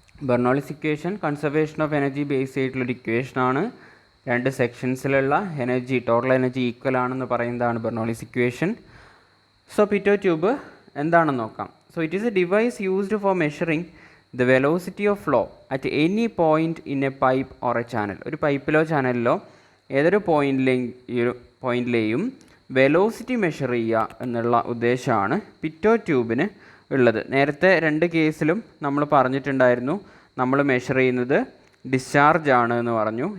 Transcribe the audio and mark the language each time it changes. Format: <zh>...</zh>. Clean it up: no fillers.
<ml>Bernoulli's equation conservation of energy base ചെയ്തിട്ടുള്ളൊരു ഇക്വേഷനാണ്. 2 സെക്ഷൻസിലുള്ള energy, total energy equal ആണെന്ന് പറയുന്നതാണ് Bernoulli's equation. So പിറ്റോ tube എന്താണെന്ന് നോക്കാം.</ml> <en>So it is a device used for measuring the velocity of flow at any point in a pipe or a channel.</en> <ml>ഒരു പൈപ്പിലോ ചാനലിലോ ഏതൊരു പോയിന്റിലെയും velocity measure ചെയ്യുക എന്നുള്ള ഉദ്ദേശമാണ് പിറ്റോ ട്യൂബിന് ഉള്ളത്. നേരത്തെ 2 കേസിലും നമ്മൾ പറഞ്ഞിട്ടുണ്ടായിരുന്നു, നമ്മൾ മെഷർ ചെയ്യുന്നത് ഡിസ്ചാർജ് ആണ് എന്ന് പറഞ്ഞു.</ml>